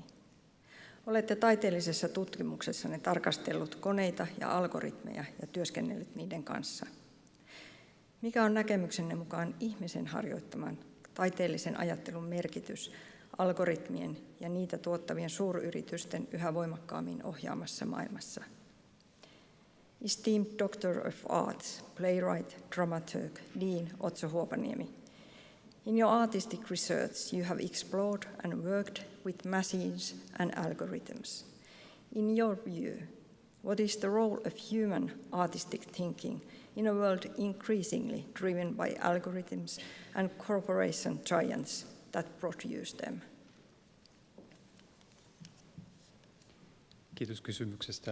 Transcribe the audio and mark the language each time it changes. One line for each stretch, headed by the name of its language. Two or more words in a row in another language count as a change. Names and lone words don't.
Finnish: Olette taiteellisessa tutkimuksessanne tarkastellut koneita ja algoritmeja ja työskennellyt niiden kanssa. Mikä on näkemyksenne mukaan ihmisen harjoittaman taiteellisen ajattelun merkitys algoritmien ja niitä tuottavien suuryritysten yhä voimakkaammin ohjaamassa maailmassa?
English: Esteemed Doctor of Arts, playwright, dramaturg, Dean Otso Huopaniemi. In your artistic research, you have explored and worked with machines and algorithms. In your view, what is the role of human artistic thinking in a world increasingly driven by algorithms and corporation giants that produce them?
Finnish: Kiitos kysymyksestä.